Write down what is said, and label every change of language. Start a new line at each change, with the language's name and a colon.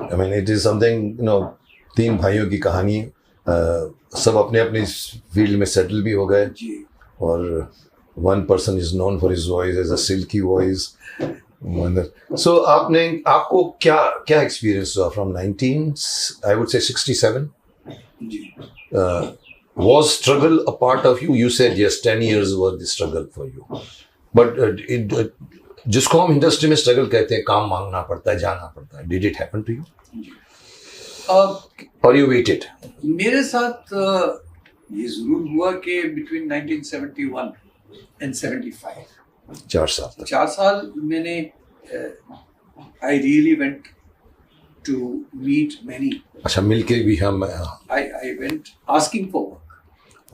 English: I mean, it is something,
Hindi: 3 भाइयों की कहानी, सब अपने अपने फील्ड में सेटल भी हो गए, जी.
English: और one person is known for his voice as a silky voice.
Hindi: So आपको क्या एक्सपीरियंस हुआ from 1967? Ji.
English: Was struggle a part of you? You said yes, 10 years was the struggle for you.
Hindi: But जिसको हम industry में struggle कहते हैं, काम मांगना पड़ता है, जाना पड़ता है.
English: Did it happen to you? Or you waited?
Hindi: मेरे साथ ये जरूर हुआ कि बिटवीन 1971 एंड 75 4 साल तक 4 साल मैंने
English: I really went to meet many
Hindi: अच्छा मिलके भी हम
English: I went asking for work